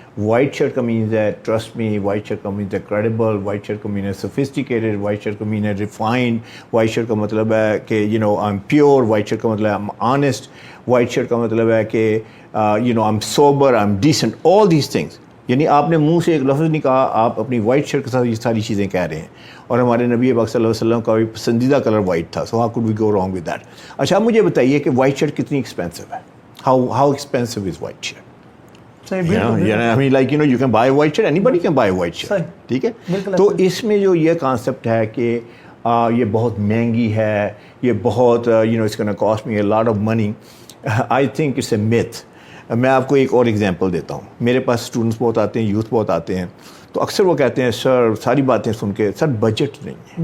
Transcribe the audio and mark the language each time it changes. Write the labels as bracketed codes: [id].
[hi] White shirt का means है [en] trust me, [hi] white shirt का मीन्स है क्रेडिबल, वाइट शर्ट का मीन है सोफिस्टिकेटेड, वाइट शर्ट का मीन है रिफाइंड, वाइट शर्ट का मतलब है कि [en] I am pure, [hi] white shirt का मतलब है [en] I am honest, [hi] white shirt का मतलब है कि [en] I am sober, I am decent, all these things. [hi] यानी आपने मुंह से एक लफ्ज़ नहीं कहा, आप अपनी वाइट शर्ट के साथ ये सारी चीज़ें कह रहे हैं। और हमारे नबी पाक सल्लल्लाहु अलैहि वसल्लम का भी पसंदीदा कलर वाइट था, [en] So how could we go wrong with that. [hi] अच्छा, मुझे बताइए कि वाइट शर्ट कितनी एक्सपेंसिव है, [en] How expensive is white shirt? I mean, like, you can buy a white shirt, anybody can buy a white shirt, [hi] ठीक है। तो इसमें जो ये कॉन्सेप्ट है कि ये बहुत [en] महंगी है, ये बहुत it's gonna cost me a lot of money, I think it's a myth। [hi] मैं आपको एक और एग्जांपल देता हूँ। मेरे पास स्टूडेंट्स बहुत आते हैं, यूथ बहुत आते हैं, तो अक्सर वो कहते हैं सर सारी बातें सुन के सर बजट नहीं है।